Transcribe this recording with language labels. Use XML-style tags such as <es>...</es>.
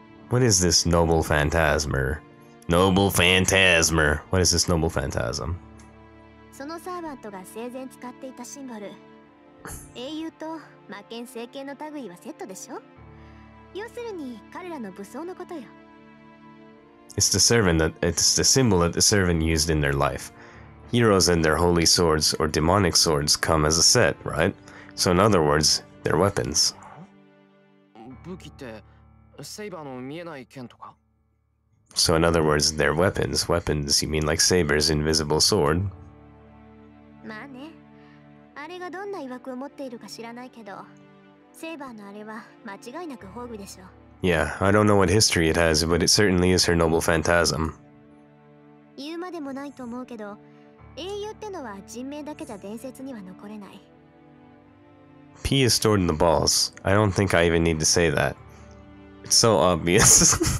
<en>What is this noble phantasmer? Noble phantasmer. What is this noble phantasm?</en> <ja>そのサーバントが生前使っていたシンボル。英雄と魔剣聖剣の類はセットでしょ？要するに彼らの武装のことよ。</ja> <en>It's the symbol that the servant used in their life. Heroes and their holy swords or demonic swords come as a set, right? So in other words, they're weapons.</en> <ja>武器ってセイバーの見えない剣とか？</ja> <en>So in other words, they're weapons. Weapons, you mean like Saber's invisible sword?</en> <ja>まあね。あれがどんな曰くを持っているか知らないけど、セイバーのあれは間違いなく宝具でしょ。</ja> <en>Yeah, I don't know what history it has, but it certainly is her noble phantasm.</en> <ja>言うまでもないと思うけど、英雄ってのは人名だけじゃ伝説には残れない。</ja> <en>P is stored in the balls. I don't think I even need to say that. It's so obvious.</en>